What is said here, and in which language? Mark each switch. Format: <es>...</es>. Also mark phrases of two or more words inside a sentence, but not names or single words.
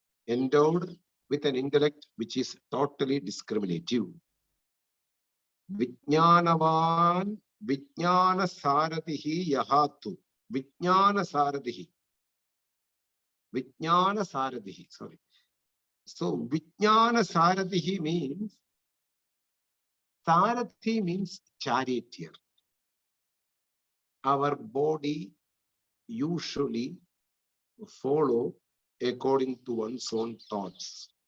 <en>endowed with an intellect which is totally discriminative.</en> <sa>Vijnanavan Vijnana Saradihi Yahatu. Vijnana Saradihi. Vijnana Saradihi.</sa> <en>Sorry. So</en> <sa>Vijnana Saradihi</sa> <en>means Sarathi means charioteer. Our body usually follow according to one's own thoughts.</en>